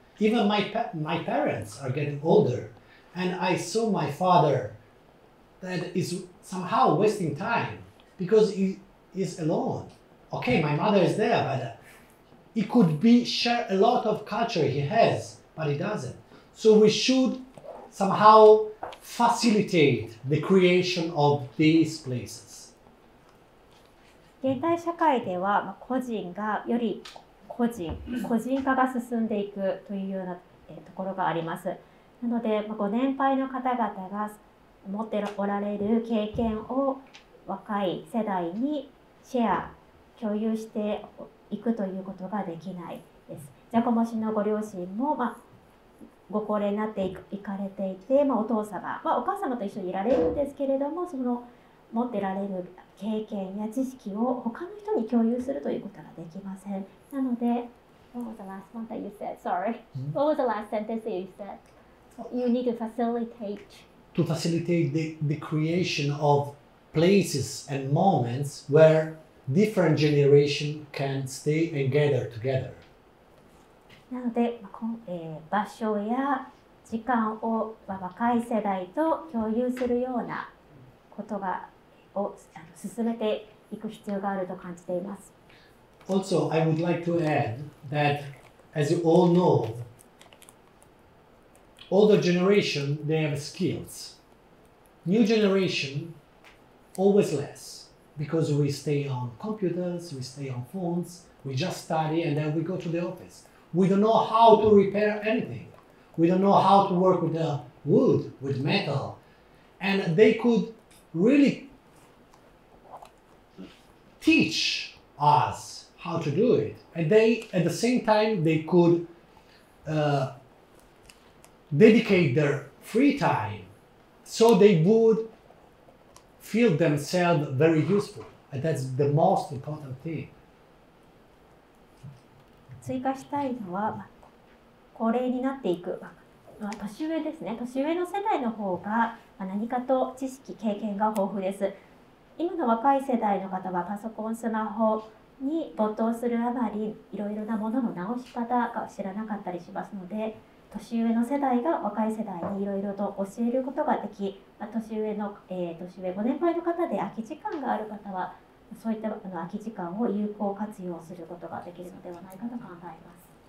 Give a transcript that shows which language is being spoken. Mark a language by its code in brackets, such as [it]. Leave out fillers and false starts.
[en] Even my parents are getting older, and I saw my father that is somehow wasting time because he is alone. Okay, my mother is there, but he could share a lot of culture he has, but he doesn't. So we should somehow facilitate the creation of these places. [ja] 現代社会では個人がより個人化が進んでいくというようなところがあります。なのでご年配の方々が持っておられる経験を若い世代にシェア共有していくということができないです。ジャコモ氏のご両親も、ご高齢になっていかれていて、お父様、お母様と一緒にいられるんですけれども、その持ってられる経験や知識を他の人に共有するということができません。 [en] なので、What was the last one that you said? Sorry. What was the last sentence that you said? You need to facilitate. To facilitate the creation of places and moments where different generations can stay and gather together. [ja] なので、場所や時間を若い世代と共有するようなことを進めていく必要があると感じています。 [en] Also, I would like to add that, as you all know, older generation, they have skills. New generation, always less, because we stay on computers, we stay on phones, we just study and then we go to the office. We don't know how to repair anything. We don't know how to work with the wood, with metal. And they could really teach us how to do it. And they, at the same time, they could dedicate their free time so they would feel themselves very useful. And that's the most important thing. [ja] 追加したいのは、高齢になっていく、年上ですね。年上の世代の方が何かと知識、経験が豊富です。今の若い世代の方はパソコン、スマホに没頭するあまりいろいろなものの直し方が知らなかったりしますので、年上の世代が若い世代にいろいろと教えることができ、年上ご年配の方で空き時間がある方はそういった空き時間を有効活用することができるのではないかと考えます。